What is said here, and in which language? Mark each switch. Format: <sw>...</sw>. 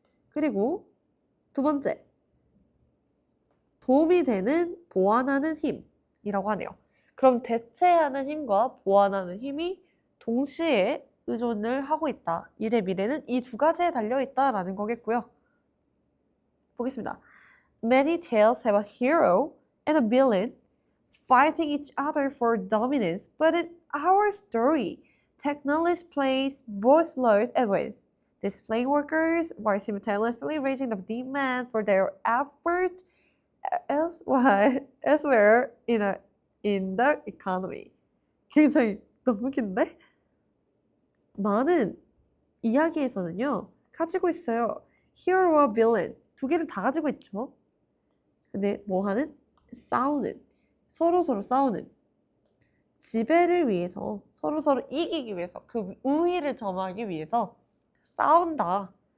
<ko>그리고 두 번째, 도움이 되는 보완하는 힘이라고 하네요. 그럼 대체하는 힘과 보완하는 힘이 동시에 의존을 하고 있다. 일의 미래는 이 두 가지에 달려있다라는 거겠고요. 보겠습니다.</ko> <en>Many tales have a hero and a villain fighting each other for dominance, but in our story, technology plays both roles at once, displaying workers while simultaneously raising the demand for their effort elsewhere in the economy.</en> <ko>굉장히 너무 긴데? 많은 이야기에서는요, 가지고 있어요. Hero와 villain 두 개를 다 가지고 있죠. 근데 뭐 하는? 싸우는. 서로 싸우는. 지배를 위해서, 서로 이기기 위해서, 그 우위를 점하기 위해서 싸운다.</ko>